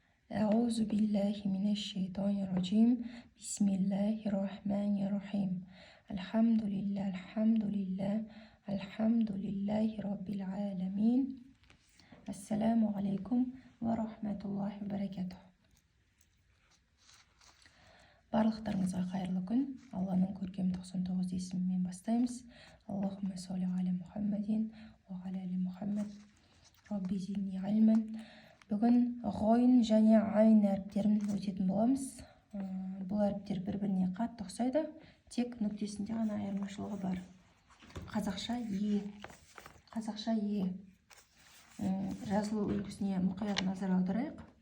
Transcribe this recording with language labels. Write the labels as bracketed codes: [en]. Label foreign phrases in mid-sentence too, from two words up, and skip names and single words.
[ar] أعوذ بالله من الشيطان الرجيم. بسم الله الرحمن الرحيم. الحمد لله رب العالمين. السلام عليكم ورحمة الله وبركاته. [kk] Барлықтарыңызға қайырлы күн. Алланың көркем 99 есімімен бастаймыз. [ar] اللهم صل على محمد وعلى آل محمد. رب زدني علما. [kk] Бүгін ғойн және айн әріптерін өтетін боламыз. Бұл әріптер бір-біріне қатты ұқсайды, тек нүктесінде ғана айырмашылығы бар. Қазақша е. Жазылу үлгісіне мұқият назар аударайық.